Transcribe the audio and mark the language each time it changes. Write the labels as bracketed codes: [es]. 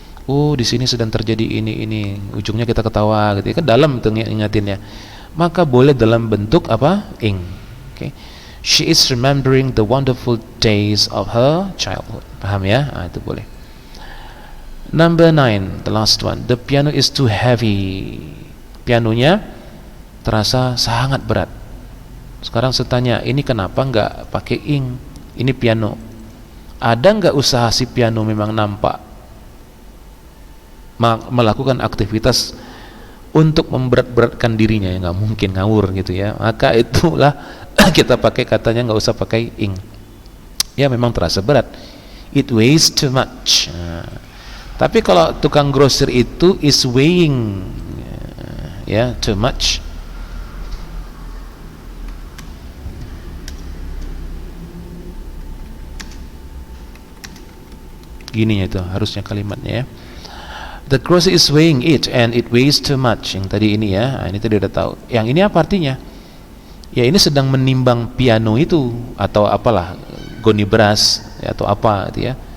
[id] Oh, di sini sedang terjadi ini, ujungnya kita ketawa gitu ya, kan dalam itu ingatinnya. Maka boleh dalam bentuk apa? Ing. Okay. [en] She is remembering the wonderful days of her childhood. [id] Paham ya? Itu boleh. [en] Number 9, the last one. The piano is too heavy. [id] Pianonya terasa sangat berat. Sekarang saya tanya, ini kenapa enggak pakai ing? Ini piano. Ada enggak usaha si piano memang nampak melakukan aktivitas untuk memberat-beratkan dirinya? Ya nggak mungkin, ngawur gitu ya. Maka itulah kita pakai katanya nggak usah pakai ing. Ya memang terasa berat. [en] It weighs too much. [id] Tapi kalau tukang grosir itu [en] is weighing ya too much. [id] Gini itu harusnya kalimatnya ya. [en] The grocer is weighing it and it weighs too much. [id] Yang tadi ini ya, ini tadi udah tahu. Yang ini apa artinya? Ya ini sedang menimbang piano itu atau apalah, goni beras ya, atau apa gitu ya.